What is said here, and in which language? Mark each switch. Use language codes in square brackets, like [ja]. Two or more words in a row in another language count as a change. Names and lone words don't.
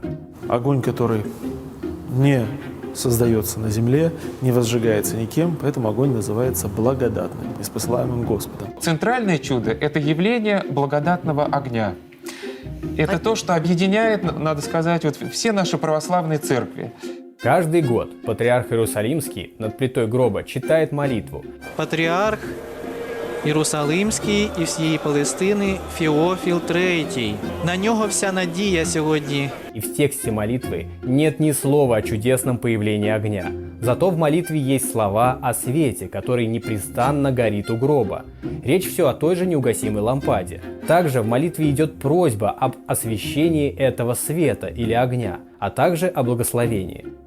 [ru] Огонь, который не создается на земле, не возжигается никем, поэтому огонь называется благодатным, неспосылаемым Господом. Центральное чудо – это явление благодатного огня. Это то, что объединяет, надо сказать, вот все наши православные церкви. Каждый год патриарх Иерусалимский над плитой гроба читает молитву. [uk] Патріарх Єрусалимський і всієї Палестини Феофіл III. На нього вся надія сьогодні. [ru] И в тексте молитвы нет ни слова о чудесном появлении огня. Зато в молитве есть слова о свете, который непрестанно горит у гроба. Речь все о той же неугасимой лампаде. Также в молитве идет просьба об освящении этого света или огня, а также о благословении.